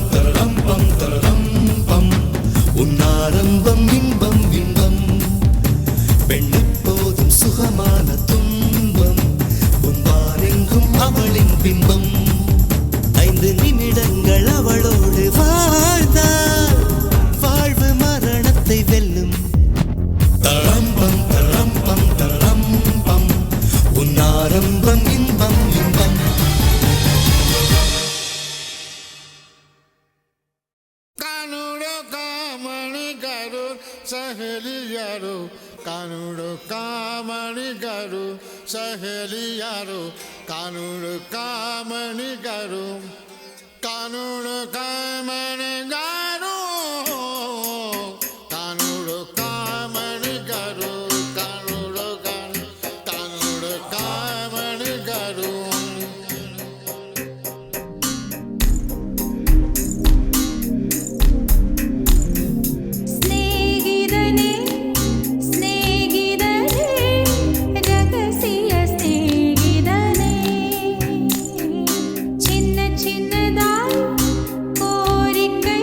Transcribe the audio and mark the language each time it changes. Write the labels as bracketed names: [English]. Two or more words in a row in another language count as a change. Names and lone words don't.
[Tamil] தரளம் பம் உன்னாரம்பம் இன்பம் இன்பம் பெண்ணெப்போதும் சுகமான துன்பம் உன்பாரெங்கும் அவளின் பிம்பம் 5 நிமிடங்கள் அவளோடு வாழ்ந்தால் வாழ்வு மரணத்தை வெல்லும் தரளம்பம் தரளம் பம் உன்னாரம்பம் இன்பம் இன்பம் [Rajasthani] कानूडो कामणी करू सहेलियारो कानूडो कामणी करू सहेलियारो कानूडो कामणी करू कानूडो कामणी करू कानूडो कामणी करू कानूडो कामणी करू [Tamil] சிநேகிதனே சிநேகிதனே ரகசிய சிநேகிதனே சின்ன சின்னதாய் கோரிக்கை